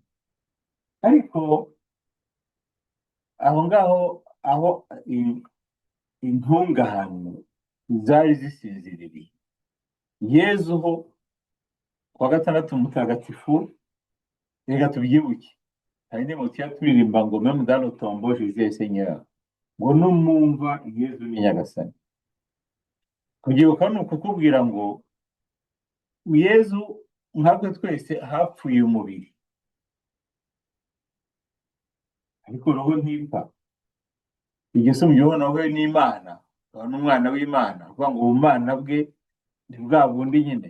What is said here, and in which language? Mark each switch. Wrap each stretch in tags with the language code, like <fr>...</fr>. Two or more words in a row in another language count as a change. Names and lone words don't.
<rw>Ariko aho ngaho aho intungane zari zisinziriye, Yezu ho kuwa gatandatu mutagatifu, reka tubyibuke, hari n'imutiya turirimba ngo</rw> <fr>meme dans le tombeau Jésus Seigneur,</fr> <rw>ngo numwumva Yezu ni Nyagasani. Kubyibuka ni ukukubwira ngo Yezu nkatwe twese hapfuye umubiri, ariko roho ntipfa. Igisumyeho nawe n'Imana, akaba n'umwana w'Imana, kuvuga ngo ubumana bwe ni bwa bundi nyine.</rw>